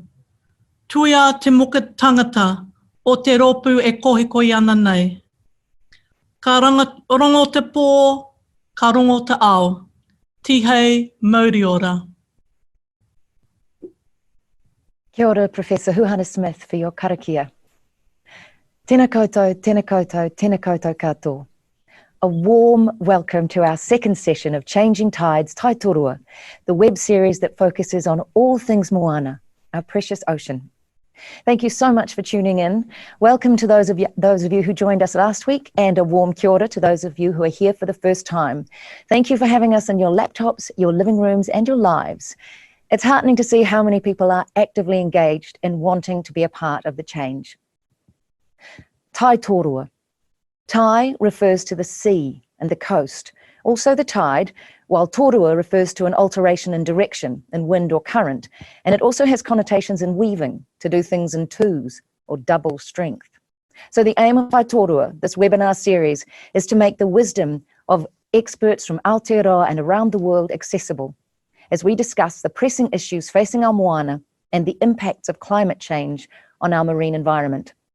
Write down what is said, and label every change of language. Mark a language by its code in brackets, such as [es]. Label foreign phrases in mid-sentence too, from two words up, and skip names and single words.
[mi] Tuia te muka tangata o te ropu e kohikoi ana nei. Ka rongo te pō, ka rongo te ao. Tihei mauri ora. Kia ora, Professor Huhana Smith, [en] for your karakia. [mi] Tēnā koutou, tēnā koutou, tēnā koutou katoa. [en] A warm welcome to our second session of Changing Tides, Tai Tōrua, the web series that focuses on all things moana, our precious ocean. Thank you so much for tuning in. Welcome to those of you who joined us last week, and a warm [mi] kia ora [en] to those of you who are here for the first time. Thank you for having us in your laptops, your living rooms, and your lives. It's heartening to see how many people are actively engaged in wanting to be a part of the change. Tai Tōrua. Tai refers to the sea and the coast, also the tide, while Tōrua refers to an alteration in direction, in wind or current, and it also has connotations in weaving, to do things in twos or double strength. So the aim of Tai Tōrua, this webinar series, is to make the wisdom of experts from Aotearoa and around the world accessible, as we discuss the pressing issues facing our moana and the impacts of climate change on our marine environment.